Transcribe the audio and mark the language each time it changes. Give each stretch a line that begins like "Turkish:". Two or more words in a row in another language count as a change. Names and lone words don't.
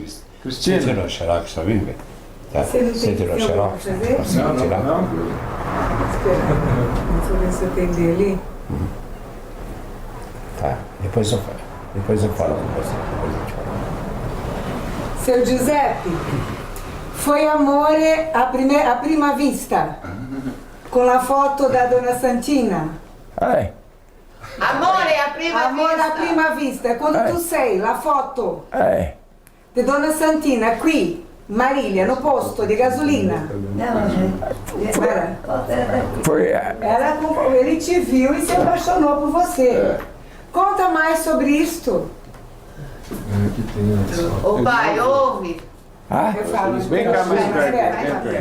Portuguese: Você tirou xerox pra mim, velho? Tá. Você não tem tirou que ter xerox? alguma pra fazer? Não, Tirar? não. Espera. Deixa eu ver se eu entendi ali. Tá. Depois eu falo com você. Depois eu te falo. Seu Giuseppe, foi
Italian: amore a prima vista?
Portuguese: Com a foto da Dona Santina?
Italian: Amore, a prima Amore vista. a prima vista, quando tu sei, la foto di Donna Santina qui, Marília, no posto di gasolina.
Portuguese: Ele te viu e se apaixonou por você. Conta mais sobre isto. Ô pai, ouve. Eu falo, Vem cá mais perto.